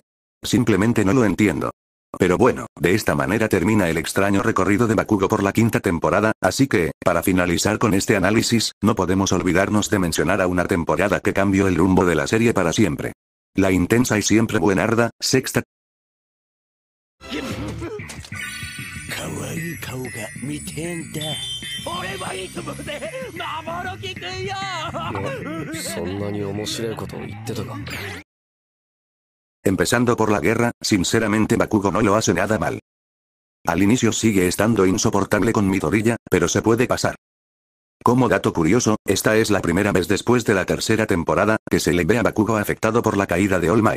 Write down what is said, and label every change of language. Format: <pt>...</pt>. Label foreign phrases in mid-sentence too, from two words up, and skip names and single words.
<es>Simplemente no lo entiendo. Pero bueno, de esta manera termina el extraño recorrido de Bakugo por la quinta temporada, así que, para finalizar con este análisis, no podemos olvidarnos de mencionar a una temporada que cambió el rumbo de la serie para siempre. La intensa y siempre buenarda, sexta.</es> <ja>そんなに面白いことを言ってたか。</ja> <es>Empezando por la guerra, sinceramente Bakugo no lo hace nada mal. Al inicio sigue estando insoportable con Midoriya, pero se puede pasar. Como dato curioso, esta es la primera vez después de la tercera temporada, que se le ve a Bakugo afectado por la caída de All Might.</es>